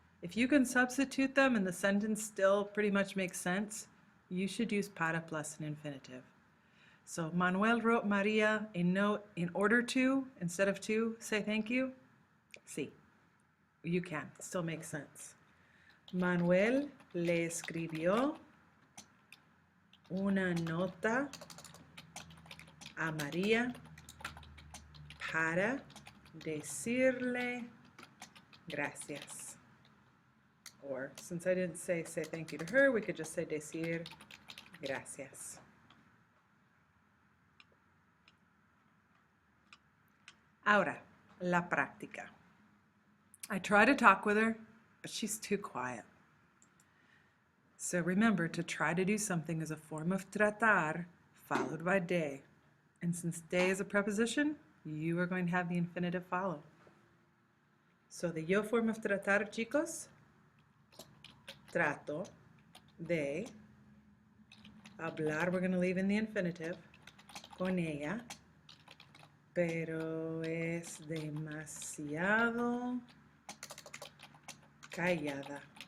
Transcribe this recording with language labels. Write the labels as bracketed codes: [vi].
[en] If you can substitute them and the sentence still pretty much makes sense, you should use para plus an infinitive. So Manuel wrote Maria a note in order to, instead of to, say thank you. [es] Sí, [en] you can, it still makes sense. [es] Manuel le escribió una nota a María para decirle gracias. [en] Or, since I didn't say thank you to her, we could just say [es] decir gracias. Ahora, la práctica. [en] I try to talk with her, but she's too quiet. So remember, to try to do something is a form of tratar followed by de. And since de is a preposition, you are going to have the infinitive follow. So the yo form of tratar, [es] chicos, trato de hablar, [en] we're going to leave in the infinitive, [es] con ella, pero es demasiado callada.